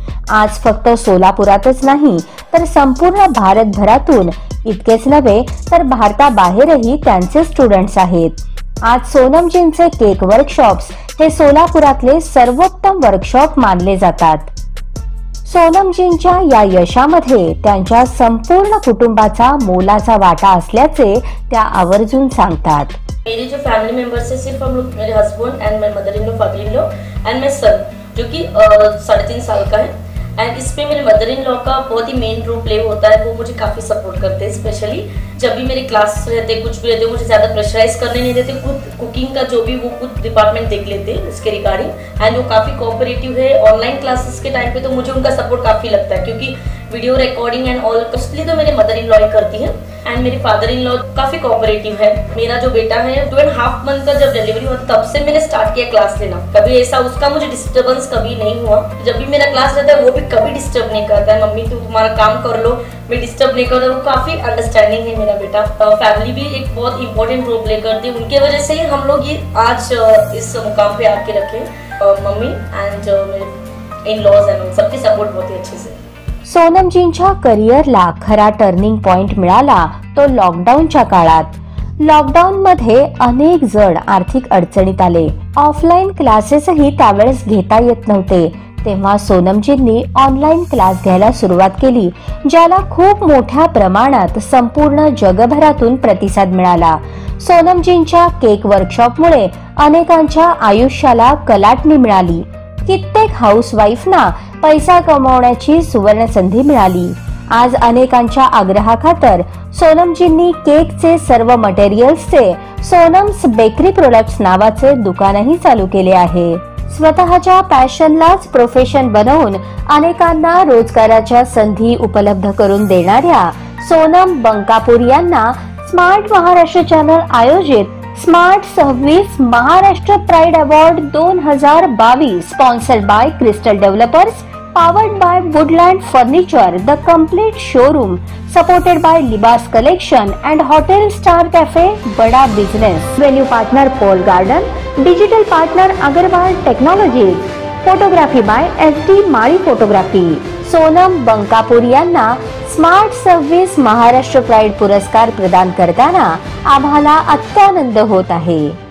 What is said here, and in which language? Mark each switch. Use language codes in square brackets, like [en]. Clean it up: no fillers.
[mr] आज फक्त सोलापुरातच नाही तर संपूर्ण भारतभरातून, इतकेच नव्हे तर भारताबाहेरही त्यांचे स्टुडंट्स आहेत. आज सोनमजींचे केक वर्कशॉप्स हे सोलापुरातले सर्वोत्तम वर्कशॉप मानले जातात. सोनमजींच्या या यशामध्ये त्यांच्या संपूर्ण कुटुंबाचा मोलाचा वाटा असल्याचे त्या आवर्जून सांगतात. [hi] मेरे जो फैमिली मेंबर्स है, सिर्फ हम लोग, मेरे husband and my mother in law, father in law and my son जो कि 3.5 साल का है. एंड इसमें मेरे मदर इन लॉ का बहुत ही मेन रोल प्ले होता है. वो मुझे काफ़ी सपोर्ट करते हैं, स्पेशली जब भी मेरे क्लास रहते, कुछ भी रहते, मुझे ज़्यादा प्रेशराइज करने नहीं देते. खुद कुकिंग का जो भी वो खुद डिपार्टमेंट देख लेते हैं इसके रिगार्डिंग. एंड वो काफ़ी कोऑपरेटिव है. ऑनलाइन क्लासेस के टाइम पे तो मुझे उनका सपोर्ट काफ़ी लगता है, क्योंकि video recording and all mostly तो मेरे मदर इन लॉ ही करती है. एंड मेरे फादर इन लॉ काफ़ी कोऑपरेटिव है. मेरा जो बेटा है 2.5 मंथ का जब डिलीवरी हुआ तब से मैंने स्टार्ट किया क्लास लेना. कभी ऐसा उसका मुझे डिस्टर्बेंस कभी नहीं हुआ. जब भी मेरा क्लास रहता है वो भी कभी डिस्टर्ब नहीं करता है. मम्मी तू तुम्हारा काम कर लो, मैं डिस्टर्ब नहीं करता. वो काफ़ी अंडरस्टैंडिंग है मेरा बेटा. फैमिली भी एक बहुत इंपॉर्टेंट रोल प्ले करती है. उनके वजह से ही हम लोग ये आज इस मुकाम पे आके रखे. मम्मी एंड मेरे इन लॉज एंड सबकी सपोर्ट बहुत ही अच्छे से. [mr] सोनमजींच्या करिअरला खरा टर्निंग पॉइंट मिळाला तो लॉकडाऊनच्या काळात. लॉकडाऊन मध्ये अनेक जण आर्थिक अडचणीत आले. ऑफलाईन क्लासेसही त्यावेळेस घेता येत नव्हते. तेव्हा सोनमजींनी ऑनलाईन क्लास घ्यायला सुरुवात केली, ज्याला खूप मोठ्या प्रमाणात संपूर्ण जगभरातून प्रतिसाद मिळाला. सोनमजींच्या केक वर्कशॉपमुळे अनेकांच्या आयुष्याला कलाटणी मिळाली. कित्येक हाऊसवाईफना पैसा कमवण्याची सुवर्ण संधी मिळाली. आज अनेकांच्या आग्रहाखातर सोनमजींनी केकचे सर्व मटेरियल्सचे सोनम्स बेकरी प्रोडक्ट्स नावाचे दुकानही चालू केले आहे. स्वतःच्या पॅशनलाच प्रोफेशन बनवून अनेकांना रोजगाराच्या संधी उपलब्ध करून देणाऱ्या सोनम बंकापूर यांना स्मार्ट महाराष्ट्र चॅनल आयोजित smart 26 Maharashtra pride award 2022 sponsored by crystal developers, [en] Powered by Woodland Furniture, the complete showroom, supported by Libas Collection and Hotel Star Cafe, Bada Business. Venue partner Paul Garden, digital partner Agarwal Technologies, photography by SD Mari Photography. [mr] Sonam Bankapur यांना smart service Maharashtra pride पुरस्कार प्रदान करताना आम्हाला अत्यानंद होत आहे.